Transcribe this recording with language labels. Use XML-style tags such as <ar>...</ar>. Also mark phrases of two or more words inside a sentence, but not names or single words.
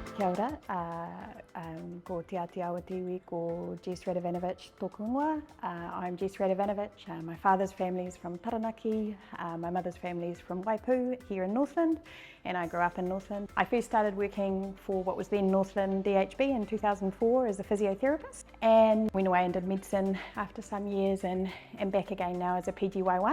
<mi>ora, ko te ati awa tiwi ko Jess Radovanovich tōku ingoa.</mi> <en>I'm Jess Radovanovich. My father's family is from Taranaki, my mother's family is from Waipu here in Northland, and I grew up in Northland. I first started working for what was then Northland DHB in 2004 as a physiotherapist, and went away and did medicine after some years and am back again now as a PGY1.</en>